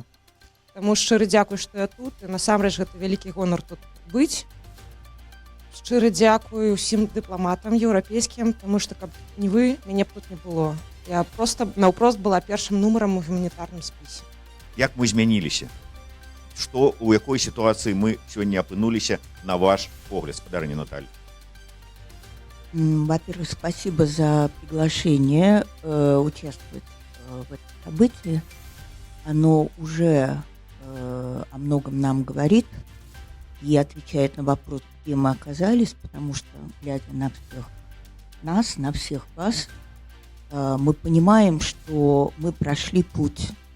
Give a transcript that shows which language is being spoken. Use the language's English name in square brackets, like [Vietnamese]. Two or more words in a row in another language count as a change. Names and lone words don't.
[Belarusian] Таму шчыры дзякуй, што я тут, і насамрэч гэта вялікі гонар тут быць. Шчыры дзякуй усім дыпламатам еўрапейскім, таму што каб не вы, мяне б тут не было. Я проста наўпрост была першым нумарам у гуманітарным спісе. Як мы змяніліся? Что, у якой [Russian] ситуации мы сегодня [Belarusian] опынулись, на ваш погляд, спадарыня Наталья? [Russian] Во-первых, спасибо за приглашение участвовать в этом событии. Оно уже о многом нам говорит и отвечает на вопрос, где мы оказались, потому что, глядя на всех нас, на всех вас, мы понимаем, что мы прошли путь.